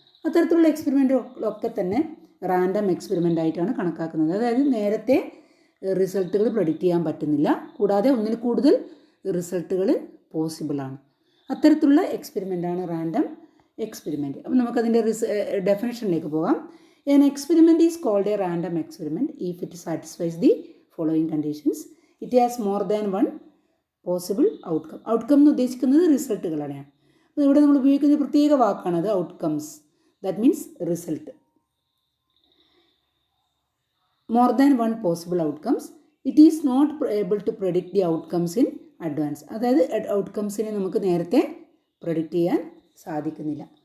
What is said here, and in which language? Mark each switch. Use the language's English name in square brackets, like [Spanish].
[Malayalam] അത്തരത്തിലുള്ള എക്സ്പെരിമെൻറ്റൊക്കെ തന്നെ random experiment ആയിട്ടാണ് കണക്കാക്കുന്നത്. അതായത് നേരത്തെ റിസൾട്ടുകൾ പ്രെഡിക്റ്റ് ചെയ്യാൻ പറ്റുന്നില്ല. കൂടാതെ ഒന്നിൽ കൂടുതൽ റിസൾട്ടുകൾ പോസിബിളാണ്. അത്തരത്തിലുള്ള എക്സ്പെരിമെൻ്റാണ് റാൻഡം എക്സ്പെരിമെൻറ്റ്. അപ്പം നമുക്കതിൻ്റെ ഡെഫിനിഷനിലേക്ക് പോകാം. [English] An experiment is called a random experiment if it satisfies the following conditions. It has more than one possible outcome. [Malayalam] Outcome എന്ന് ഉദ്ദേശിക്കുന്നത് റിസൾട്ടുകളാണ്. അപ്പോൾ ഇവിടെ നമ്മൾ ഉപയോഗിക്കുന്ന പ്രത്യേക വാക്കാണത് outcomes. [English] That means result. More than one possible outcomes. It is not able to predict the outcomes in advance. [Malayalam] അതായത് ഔട്ട്കംസിനെ നമുക്ക് നേരത്തെ പ്രെഡിക്റ്റ് ചെയ്യാൻ സാധിക്കുന്നില്ല.